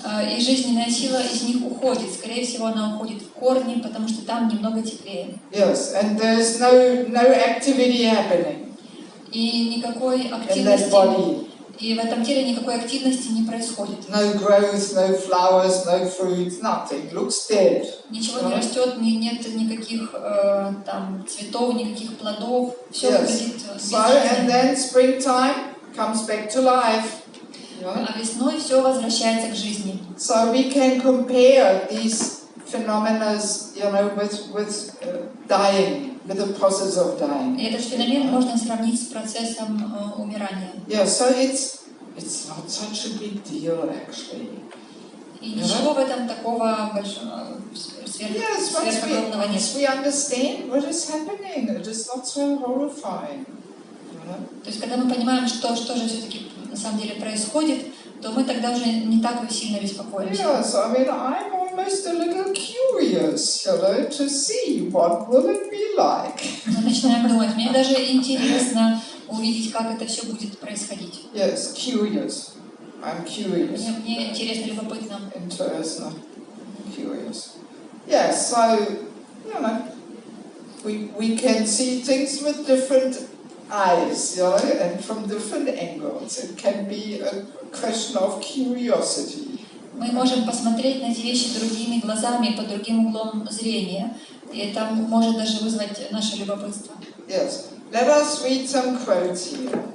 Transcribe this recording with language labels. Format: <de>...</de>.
<ru>И жизненная сила из них уходит. Скорее всего, она уходит в корни, потому что там немного теплее.</ru> <en>Yes, and there's no activity happening.</en> <ru>И никакой активности. И в этом теле никакой активности не происходит.</ru> <en>No growth, no flowers, no fruits, nothing. Looks dead.</en> <ru>Ничего не растет, нет никаких там цветов, никаких плодов. Все выглядит безжизненно.</ru> <en>So and then springtime comes back to life.</en> <ru>А весной все возвращается к жизни.</ru> <en>So we can compare these phenomena, you know, with dying, with the process of dying.</en> <ru>И этот феномен можно сравнить с процессом умирания.</ru> <en>Yeah, so it's not such a big deal actually.</en> <ru>И ничего в этом такого большого сверхогромного нет.</ru> <en>Yes, we understand what is happening. It is not so horrifying.</en> <ru>То есть, когда мы понимаем, что же все-таки на самом деле происходит, то мы тогда уже не так сильно беспокоимся.</ru> <en>Yes, I mean, I'm almost a little curious, you know, to see what will it be like.</en> <ru>Мы начинаем думать, мне даже интересно увидеть, как это все будет происходить.</ru> <en>Yes, curious. I'm curious.</en> <ru>Мне интересно, любопытно.</ru> <en>Interesting. Curious. Yes, so, you know, we can see things with different eyes, you know, and from different angles. It can be a question of curiosity.</en> <ru>Мы можем посмотреть на эти вещи другими глазами, под другим углом зрения, и это может даже вызвать наше любопытство.</ru> <en>Yes. Let us read some quotes here.</en>